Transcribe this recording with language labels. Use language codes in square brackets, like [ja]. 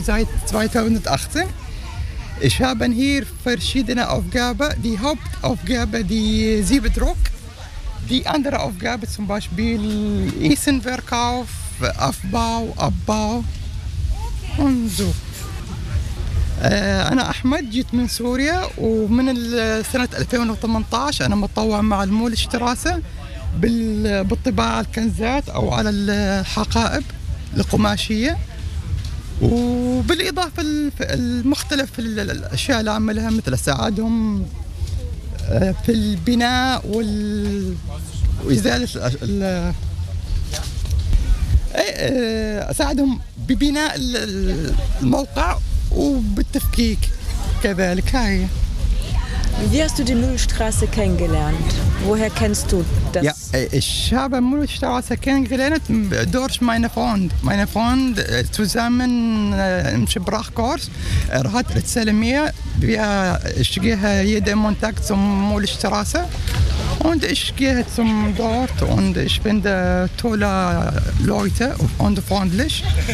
[de] seit 2018. Ich habe hier verschiedene Aufgaben. Die Hauptaufgabe, die Siebdruck. Die andere Aufgabe, zum Beispiel Essenverkauf, Aufbau, Abbau und so. [ar] أنا أحمد جيت من سوريا ومن سنة 2018 أنا متطوع مع المول الشتراسة بالطباعة الكنزات أو على الحقائب القماشية وبالإضافة المختلف الأشياء اللي عملها مثل أساعدهم في البناء وإزالة أساعدهم ببناء الموقع وبالتفكيك كذلك. هاي [de] Wie hast du die Mühlstraße kennengelernt? Woher kennst du das? Ja, ich habe Mühlstraße kennengelernt durch meine Freund. Meine Freund zusammen im Sprachkurs. Er hat erzählt mir, ich gehe jeden Montag zum Mühlstraße und ich gehe zum dort und ich finde tolle Leute und freundlich.